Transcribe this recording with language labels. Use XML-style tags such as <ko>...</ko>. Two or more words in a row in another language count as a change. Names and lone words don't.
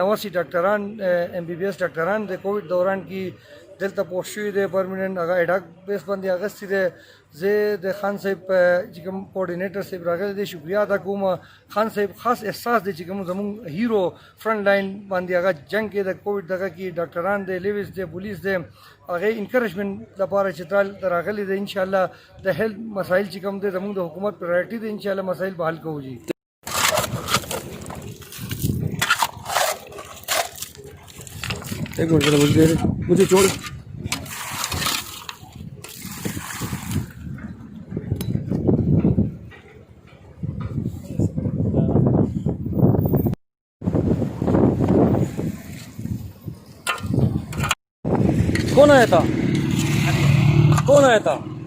<ps>89 ډاکټران MBBS ډاکټران د کووډ دوران کې دلته پوښ شوي دی پرمننٹ هغه</ps> <en>ad hoc base</en> <ps>باندې اغستې دی زه د خان صاحب چې کوم کوارډینیټر صاحب راغلی دی شکریا ادا کوم خان صاحب خاص احساس دی چې کوم زموږ</ps> <en>hero front line</en> <ps>باندې هغه جنگ کې د کووډ دغه کې ډاکټران دی لیویز دی پولیس دی هغه انکریجمنٹ لپاره چترال راغلی دی انشاءالله د هیلث مسایل چې کوم دی زموږ د حکومت پرایورټي دی انشاءالله مسایل به حل کوو جی.</ps> <ur>ایک منٹ مجھے چھوڑ کون آیا تھا کون آیا تھا</ur>